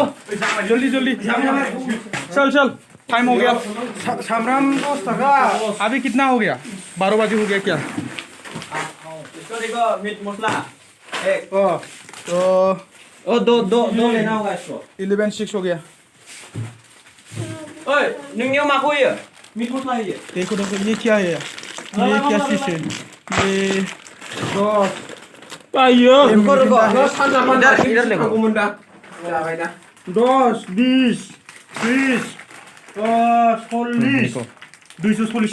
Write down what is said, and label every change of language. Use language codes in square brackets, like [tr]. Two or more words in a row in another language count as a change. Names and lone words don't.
[hi] जल्दी चल टाइम हो गया। शामराम अभी कितना हो गया? 12 बजे हो गया क्या? देखो मीट मसला एक तो दो लेना होगा इसको। 11:06 हो गया। [trp] ओए नोंनियाव माखौ होयो? मीट मसला होयो? [hi] देखो ये क्या है? ये क्या चीज है? ये रुको इधर देखो। 10 20 30 40 240।